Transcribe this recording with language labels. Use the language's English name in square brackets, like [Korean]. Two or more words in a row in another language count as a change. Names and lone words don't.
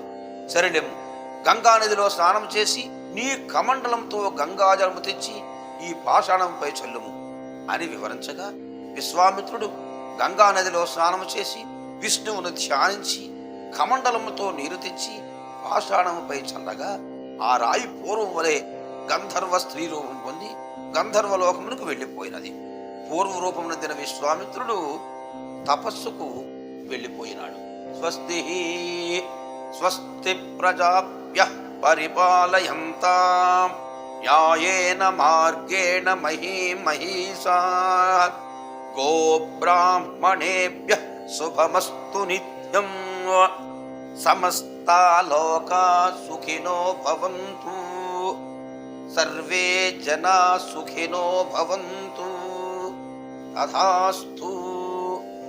[Telugu] సరిలెం, గంగానదిలో స్నానం చేసి నీ కమండలంతో గంగాజలము తెచ్చి ఈ పాషాణంపై చల్లుము అని వివరించగా, విశ్వామిత్రుడు గంగానదిలో స్నానము చేసి విష్ణువును ధ్యానించి కమండలముతో నీరు తెచ్చి పాషాణముపై చల్లగా ఆ రాయి పూర్వం వలె గంధర్వ స్త్రీ రూపం పొంది గంధర్వలోకమునకు వెళ్ళిపోయినది. పూర్వరూపమునందిన విశ్వామిత్రుడు తపస్సుకు వెళ్ళిపోయినాడు. [Sanskrit] స్వస్తి స్వస్తి ప్రజాభ్యః పరిపాలయంతాం న్యాయేన మార్గేణ మహీం మహీషాః గోబ్రాహ్మణేభ్యః శుభమస్తు నిత్యం సమస్తా లోకా సుఖినో భవంతు సర్వే జనా సుఖినో భవంతు తథాస్తు.